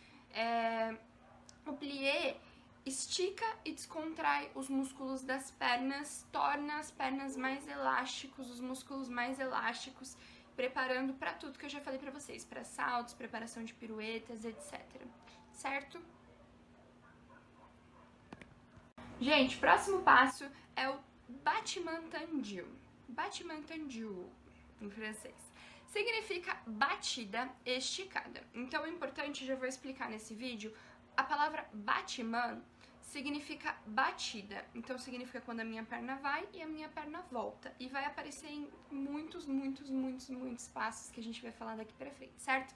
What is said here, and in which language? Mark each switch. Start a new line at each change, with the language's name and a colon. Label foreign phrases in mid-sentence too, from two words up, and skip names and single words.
Portuguese: O plié estica e descontrai os músculos das pernas, torna as pernas mais elásticos, os músculos mais elásticos, preparando para tudo que eu já falei para vocês, para saltos, preparação de piruetas, etc. Certo? Gente, próximo passo é o
French: battement tendu. Battement tendu,
Portuguese: em francês. Significa batida esticada. Então, é importante, já vou explicar nesse vídeo, a palavra batiment significa batida. Então significa quando a minha perna vai e a minha perna volta. E vai aparecer em muitos passos que a gente vai falar daqui pra frente, certo?